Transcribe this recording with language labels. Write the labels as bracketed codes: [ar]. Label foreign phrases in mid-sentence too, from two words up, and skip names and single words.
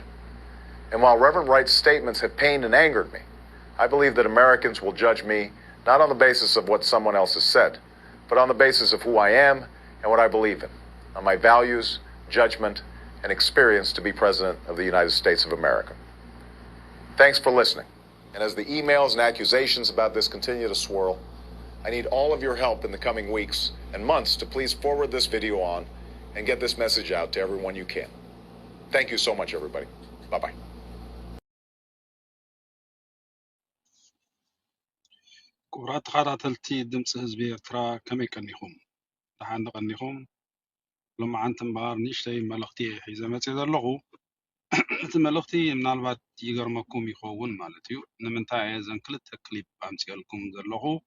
[en] And while Reverend Wright's statements have pained and angered me, I believe that Americans will judge me not on the basis of what someone else has said, but on the basis of who I am and what I believe in, on my values, judgment, and experience to be President of the United States of America. Thanks for listening. And as the emails and accusations about this continue to swirl, I need all of your help in the coming weeks and months to please forward this video on and get this message out to everyone you can. Thank you so much, everybody. Bye-bye. [ti] ክቡራት ተኸታተልቲ ድምፂ ህዝቢ ኤርትራ ከመይ ቀኒኹም ድሓን ቀኒኹም ሎማዓንቲ እምበር ንእሽተይ መልእኽቲ ሒዘ መፅእ ዘለኹ እቲ መልእኽቲ ምናልባት ይገርመኩም ይኸውን ማለት እዩ ንምንታይ እየ እዘን ክልተ ክሊፕ ኣምፂአልኩም ዘለኹ